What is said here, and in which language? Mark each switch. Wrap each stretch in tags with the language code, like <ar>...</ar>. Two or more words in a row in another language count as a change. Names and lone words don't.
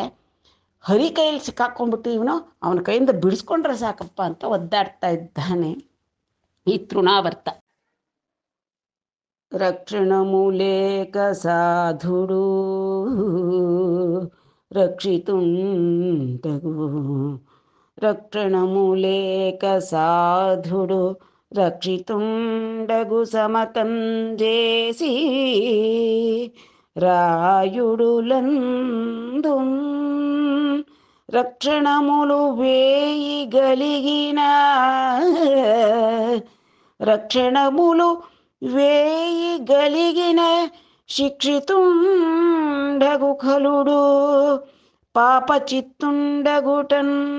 <kn>ಹರಿ ಕೈಯಲ್ಲಿ ಸಿಕ್ಕಾಕೊಂಡ್ಬಿಟ್ಟು ಇವನು ಅವನ ಕೈಯಿಂದ ಬಿಡಿಸ್ಕೊಂಡ್ರೆ ಸಾಕಪ್ಪ ಅಂತ ಒದ್ದಾಡ್ತಾ ಇದ್ದಾನೆ ಈ ತೃಣಾವರ್ತ.</kn> <te>రక్షణములేక సాధుడు రక్షితుండగు రక్షణములేక సాధుడు రక్షితుండగు సమతంజేసి రాయుడులందు రక్షణములు వేయి గలిగిన రక్షణములు వేయి గలిగిన శిక్షితుండగు ఖలుడు పాపచిత్తుండగుటన్</te>